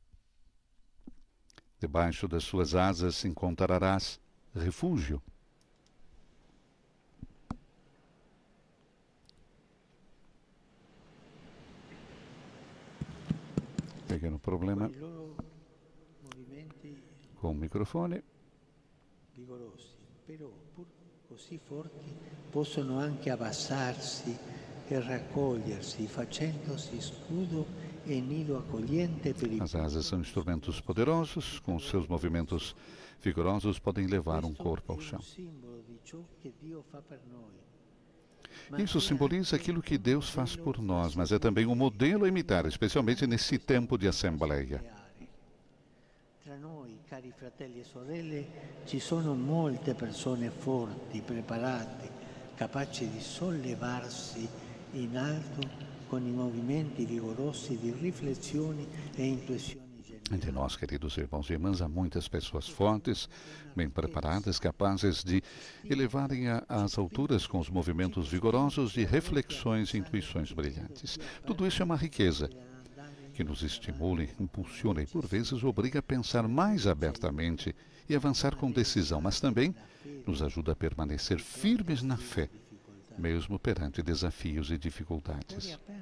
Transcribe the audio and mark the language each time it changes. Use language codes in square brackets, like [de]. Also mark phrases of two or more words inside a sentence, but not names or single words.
[pt] Debaixo das suas asas encontrarás refúgio. Pequeno problema com o microfone. [it] Vigorosi, però pur così forti possono anche abbassarsi e raccogliersi, facendosi scudo e nido accogliente per i [pt] As asas são instrumentos poderosos, com seus movimentos vigorosos podem levar um corpo ao chão. Isso simboliza aquilo que Deus faz por nós, mas é também um modelo a imitar, especialmente nesse tempo de assembleia. [it] Tra noi, cari fratelli e sorelle, ci sono molte persone forti, preparate, capaci di sollevarsi in alto con i movimenti vigorosi di riflessioni e intuizioni genuine. [pt] Entre nós, queridos irmãos e irmãs, há muitas pessoas fortes, bem preparadas, capazes de elevarem às alturas com os movimentos vigorosos de reflexões e intuições brilhantes. Tudo isso é uma riqueza que nos estimula, impulsiona e, por vezes, obriga a pensar mais abertamente e avançar com decisão, mas também nos ajuda a permanecer firmes na fé, mesmo perante desafios e dificuldades.